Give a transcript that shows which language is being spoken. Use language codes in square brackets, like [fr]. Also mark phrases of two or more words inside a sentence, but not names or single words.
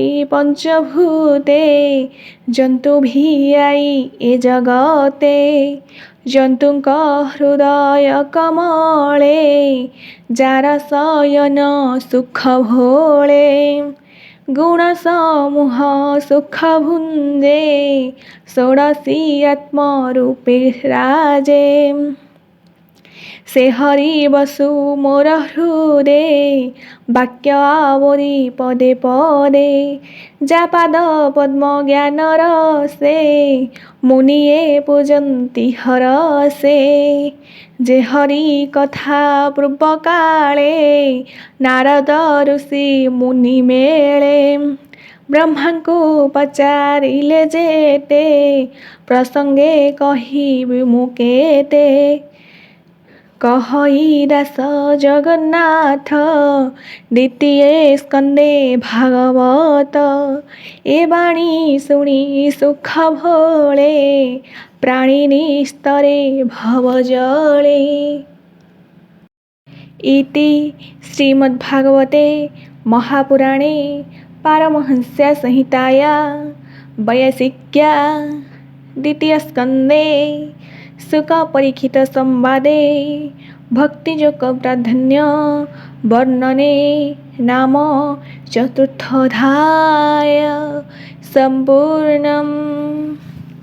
[or] ପଞ୍ଚଭୂତେ ଜନ୍ତୁ ଭି ଆଇ ଏ ଜଗତେ ଜନ୍ତୁଙ୍କ ହୃଦୟ କମଳେ ଯାର ଶୟନ ସୁଖ ଭୋଳେ ଗୁଣ ସମୂହ ସୁଖ ଭୁଞ୍ଜେ ଷୋଡଶୀ ଆତ୍ମ ରୂପେ ରାଜେ ସେ ହରି ବସୁ ମୋର ହୃଦେ ବାକ୍ୟ ଆବରି ପଦେ ପଦେ ଯା ପାଦ ପଦ୍ମ ଜ୍ଞାନ ରସେ ମୁନିଏ ପୂଜନ୍ତି ହରଷେ ଯେ ହରି କଥା ପୂର୍ବ କାଳେ ନାରଦ ଋଷି ମୁନି ମେଳେ ବ୍ରହ୍ମା କୁ ପଚାରିଲେ ଯେତେ ପ୍ରସଙ୍ଗେ କହିବି ମୁକେତେ କହଇ ଦାସ ଜଗନ୍ନାଥ ଦ୍ୱିତୀୟ ସ୍କନ୍ଧେ ଭାଗବତ ଏ ବାଣୀ ଶୁଣି ସୁଖ ଭୋଳେ ପ୍ରାଣୀନି ସ୍ତରେ ଭବଜଳେ [sa] इति श्रीमद्भागवते महापुराणे पारमहंस्या संहिताया वैयासिक्या द्वितीय स्कंदे सुख परीक्षित संवादे भक्तियोग प्राधान्य वर्णने नाम चतुर्थोऽध्याय संपूर्णम्।